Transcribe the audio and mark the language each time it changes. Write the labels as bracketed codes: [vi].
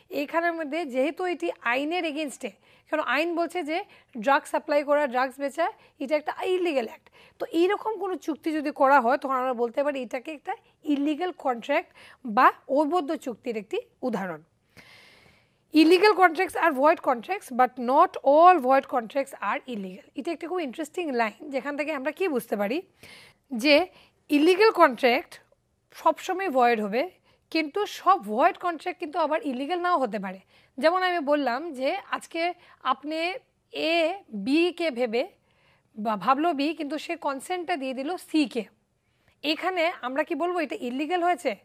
[bn] এইখানের মধ্যে যেহেতু এটি আইনের এগেনস্টে, কারণ আইন বলছে যে ড্রাগ সাপ্লাই করা, ড্রাগস বেচা এটা একটা ইলিগাল অ্যাক্ট, তো এইরকম কোনো চুক্তি যদি করা হয় তখন আমরা বলতে পারি এটাকে একটা ইলিগাল কন্ট্রাক্ট বা অবৈধ চুক্তির একটি উদাহরণ। [en] Illegal contracts are void contracts, but not all void contracts are illegal. [bn] এটা একটা খুব ইন্টারেস্টিং লাইন, যেখান থেকে আমরা কি বুঝতে পারি যে ইলিগাল কন্ট্রাক্ট সবসময় ভয়েড হবে, কিন্তু সব ভয়েড কন্ট্রাক্ট কিন্তু আবার ইলিগাল নাও হতে পারে। যেমন আমি বললাম যে আজকে আপনি এ বিকে ভেবে বা ভাবলো বি, কিন্তু সে কনসেন্টটা দিয়ে দিল সিকে, এখানে আমরা কি বলবো এটা ইলিগাল হয়েছে?